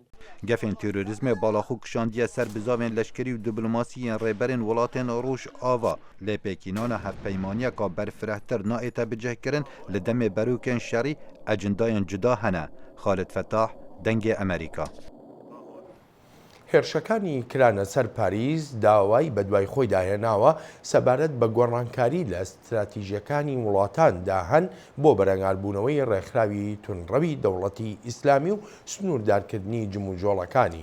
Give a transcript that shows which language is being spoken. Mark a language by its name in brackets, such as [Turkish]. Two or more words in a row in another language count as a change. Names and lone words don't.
[Kurdish] Gefên terorîzmê balaxû kişandiye ser bizavên leşkerî û diplomasiyên rêberên welatên Rojava lê pêkînana hevpeymaniyeka berfirehtir naête bicihkirin li demê berûkên şerî ecendayên cuda hene. Xalid Fetah, Dengê Amerîka. [Central Kurdish] هێرشەکانی کرانە سەر پاریس داوای بەدوای خۆی داهێناوە سەبارەت بە گۆڕانکاری لە استراتیژیەکانی وڵاتاندا هەن بۆ بەرەنگاربوونەوەی ڕێکخراوی تونڕەوی دەوڵەتی ئیسلامی و سنووردارکردنی جموجۆڵەکانی.